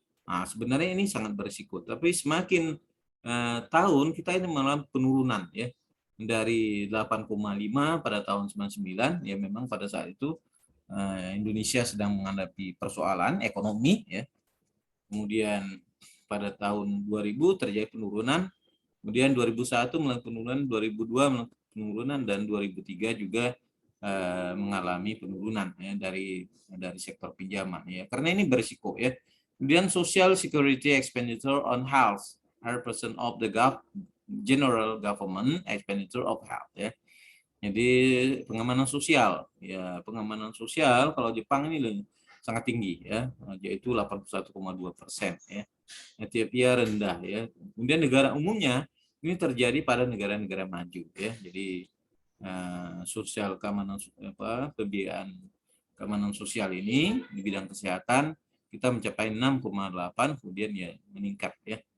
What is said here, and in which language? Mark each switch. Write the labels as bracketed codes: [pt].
[id] Nah, sebenarnya ini sangat berisiko, tapi semakin tahun kita ini mengalami penurunan ya, dari 8,5 pada tahun 99 ya, memang pada saat itu Indonesia sedang menghadapi persoalan ekonomi ya. Kemudian pada tahun 2000 terjadi penurunan, kemudian 2001 mulai penurunan, 2002 mulai penurunan, dan 2003 juga mengalami penurunan ya dari sektor pinjaman ya, karena ini berisiko ya. [en] Kemudian social security expenditure on health are percent of the general government expenditure of health [id] ya. Jadi pengamanan sosial ya, pengamanan sosial kalau Jepang ini sangat tinggi ya, yaitu 81,2% ya. Ethiopia rendah ya. Kemudian negara umumnya ini terjadi pada negara-negara maju ya. Jadi sosial keamanan pembiayaan keamanan sosial ini di bidang kesehatan kita mencapai 6,8, kemudian ya meningkat ya.